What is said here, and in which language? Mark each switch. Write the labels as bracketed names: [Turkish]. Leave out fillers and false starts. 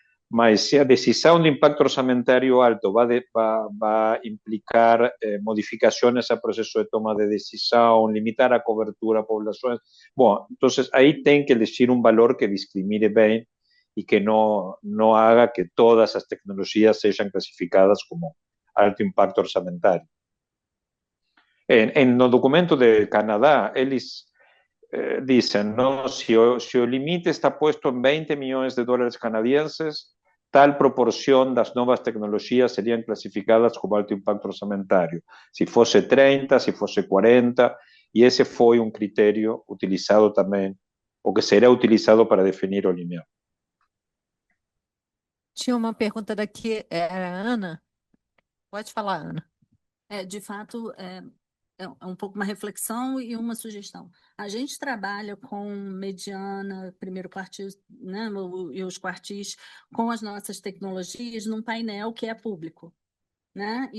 [Portuguese] Mas se a decisão de impacto orçamentário alto vai implicar modificações ao processo de toma de decisão, limitar a cobertura a populações, bom, então aí tem que [Spanish] elegir [Portuguese] um valor que discrimine bem e que não [Spanish] haga [Portuguese] que todas as tecnologias sejam classificadas como alto impacto orçamentário. No documento de Canadá, eles [Spanish] dicen, ¿no? Si el límite está puesto en 20 millones de dólares canadienses, tal proporción de las nuevas tecnologías serían clasificadas como alto impacto orçamentario. Si fuese 30, si fuese 40, y ese fue un criterio utilizado también, [Portuguese] o que será utilizado para definir o limiar. Tinha uma pergunta daqui, era a Ana? Pode falar, Ana. De fato, é um pouco uma reflexão e uma sugestão. A gente trabalha com mediana, primeiro quartil, né, e os quartis, com as nossas tecnologias num painel que é público, né?